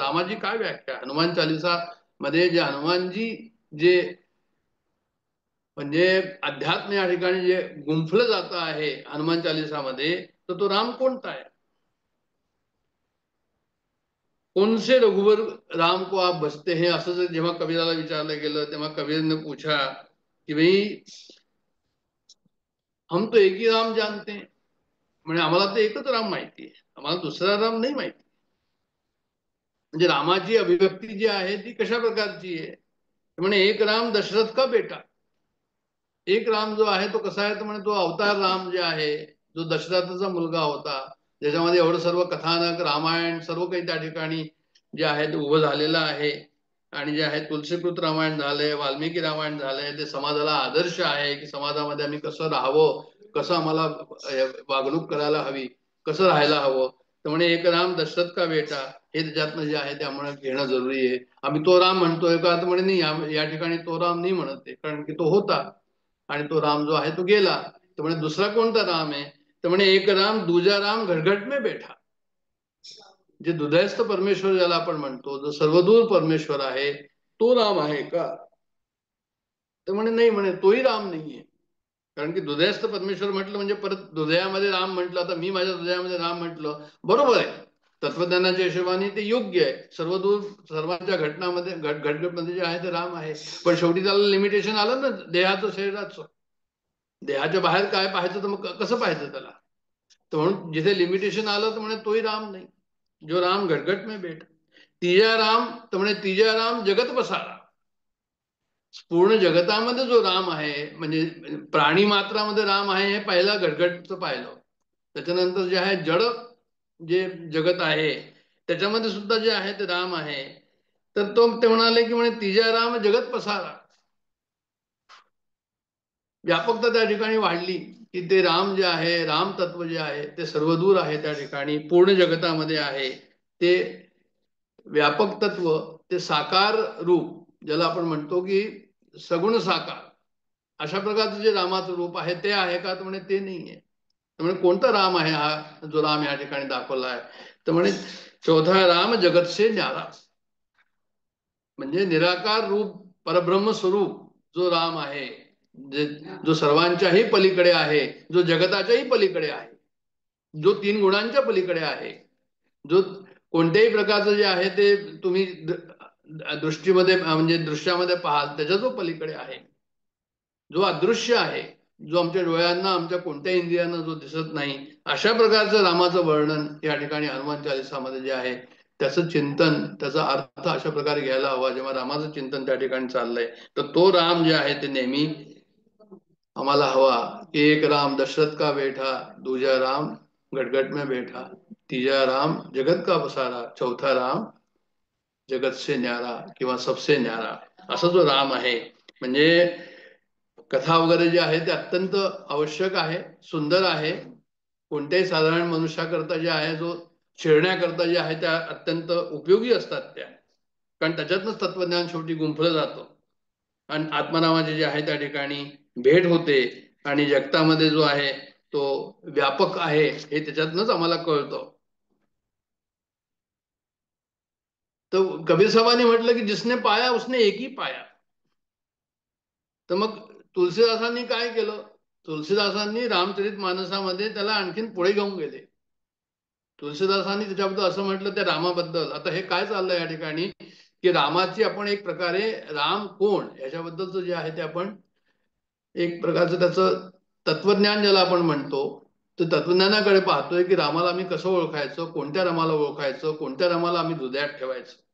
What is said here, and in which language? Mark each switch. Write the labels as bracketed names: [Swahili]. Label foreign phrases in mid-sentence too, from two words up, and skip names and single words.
[Marathi] रामाची काय व्याख्या हनुमान चालिसा मध्ये जे हनुमानजी जे म्हणजे अध्यात्म या ठिकाणी जे गुंफलं जात आहे हनुमान चालिसामध्ये, तर तो राम कोणता आहे. [Hindi] कोणसे रघुवर राम को आप बसते हैं, [Marathi] असं जर जेव्हा कबीराला विचारलं गेलं तेव्हा [Hindi] कबीर ने पूछा कि भाई हम तो एक ही राम जानते हैं, [Marathi] म्हणजे आम्हाला तर एकच राम माहिती आहे, आम्हाला दुसरा राम नाही माहिती. म्हणजे रामाची अभिव्यक्ती जी आहे ती कशा प्रकारची आहे, म्हणजे [Hindi] एक राम दशरथ का बेटा. [Marathi] एक राम जो आहे तो कसा आहे तर म्हणजे तो अवतार राम जे आहे जो दशरथाचा मुलगा होता, ज्याच्यामध्ये एवढं सर्व कथानक रामायण सर्व काही त्या ठिकाणी जे आहे ते उभं झालेलं आहे. आणि जे आहे तुलसीकृत रामायण झालंय, वाल्मिकी रामायण झालंय, ते समाजाला आदर्श आहे की समाजामध्ये आम्ही कसं राहावं, कसं आम्हाला वागणूक करायला हवी, कसं राहायला हवं. तर म्हणे [Hindi] एक राम दशरथ का बेटा [Marathi] हे त्याच्यातनं जे आहे ते आम्हाला घेणं जरुरी आहे. आम्ही तो राम म्हणतोय का तर म्हणे नाही, या ठिकाणी तो राम नाही म्हणत आहे, कारण की तो होता आणि तो राम जो आहे तो गेला. तर म्हणे दुसरा कोणता राम आहे तर म्हणे [Hindi] एक राम दूजा राम घटघट में बैठा. [Marathi] जे हृदयस्थ परमेश्वर ज्याला आपण म्हणतो, जो सर्वदूर परमेश्वर आहे, तो राम आहे का? तर म्हणे नाही, म्हणे तोही राम नाहीये. कारण की हृदयस्थ परमेश्वर म्हटलं म्हणजे परत हृदयामध्ये राम म्हटलं. आता मी माझ्या हृदयामध्ये राम म्हटलं, बरोबर आहे, तत्वज्ञानाच्या हिशोबाने ते योग्य आहे. सर्वदूर सर्वांच्या घटनामध्ये घटघटमध्ये जे आहे ते राम आहे. पण शेवटी त्याला लिमिटेशन आलं ना देहाचं, शरीराचं. देहाच्या बाहेर काय पाहायचं, तर मग कसं पाहायचं त्याला? तर म्हणून जिथे लिमिटेशन आलं तर म्हणे तोही राम नाही. [Hindi] जो राम घटघट में बैठ, तिजा राम, [Marathi] तर म्हणे [Hindi] तिजा राम जगत पसारा. [Marathi] पूर्ण जगतामध्ये जो राम आहे, म्हणजे प्राणी मात्रामध्ये राम आहे, हे पहिला घटघटचं पाहिलं. त्याच्यानंतर जे आहे जड जे जगत आहे त्याच्यामध्ये सुद्धा जे आहे ते राम आहे. तर ते म्हणाले की म्हणे [Hindi] तिजा राम जगत पसारा. [Marathi] व्यापकता त्या ठिकाणी वाढली की ते राम जे आहे, राम तत्व जे आहे ते सर्वदूर आहे, त्या ठिकाणी पूर्ण जगतामध्ये आहे. ते व्यापक तत्व, ते साकार रूप ज्याला आपण म्हणतो की सगुण साकार, अशा प्रकारचं जे रामाचं रूप आहे ते आहे का? तर म्हणे ते नाहीये. तर म्हणे कोणता राम आहे हा जो राम या ठिकाणी दाखवला आहे? तर म्हणे [Hindi] चौथा राम जगत से न्यारा. [Marathi] म्हणजे निराकार रूप परब्रह्म स्वरूप जो राम आहे, जो सर्वांच्याही पलीकडे आहे, जो जगताच्याही पलीकडे आहे, जो 3 गुणांच्या पलीकडे आहे, जो कोणत्याही प्रकारचं जे आहे ते तुम्ही दृष्टीमध्ये म्हणजे दृश्यामध्ये पाहाल त्याच्या जो पलीकडे आहे, जो अदृश्य आहे, जो आमच्या डोळ्यांना, आमच्या कोणत्या इंद्रियांना जो दिसत नाही, अशा प्रकारचं रामाचं वर्णन या ठिकाणी हनुमान चालिसामध्ये जे आहे त्याचं चिंतन, त्याचा अर्थ अशा प्रकारे घ्यायला हवा. जेव्हा रामाचं चिंतन त्या ठिकाणी चाललंय तर तो राम जे आहे ते नेहमी आम्हाला हवा की [Hindi] एक राम दशरथ का बेटा, दूजा राम गटगट में बैठा, तीजा राम जगत का पसारा, चौथा राम जगत से न्यारा [Marathi] किंवा [Hindi] सबसे न्यारा. [Marathi] असा जो राम आहे, म्हणजे कथा वगैरे जे आहे ते अत्यंत आवश्यक आहे, सुंदर आहे. कोणत्याही साधारण मनुष्याकरता जे आहे, जो शिरण्याकरता जे आहे त्या अत्यंत उपयोगी असतात त्या. कारण त्याच्यातनंच तत्वज्ञान शेवटी गुंफलं जातं आणि आत्मारामाचे जे आहे त्या ठिकाणी भेट होते आणि जगतामध्ये जो आहे तो व्यापक आहे हे त्याच्यातनंच आम्हाला कळतं. तर कबीर साहेबांनी म्हटलं की [Hindi] जिसने पाया उसने एक ही पाया. [Marathi] तर मग तुलसीदासांनी काय केलं? तुलसीदासांनी रामचरित मानसामध्ये त्याला आणखीन पुढे घेऊन गेले. तुलसीदासांनी त्याच्याबद्दल असं म्हटलं त्या रामाबद्दल, आता हे काय चाललंय या ठिकाणी की रामाची आपण एक प्रकारे राम कोण याच्याबद्दलचं जे आहे ते आपण एक प्रकारचं त्याचं तत्वज्ञान ज्याला आपण म्हणतो, तर तत्वज्ञानाकडे पाहतोय की रामाला आम्ही कसं ओळखायचं, कोणत्या रामाला ओळखायचं, कोणत्या रामाला आम्ही हृदयात ठेवायचं.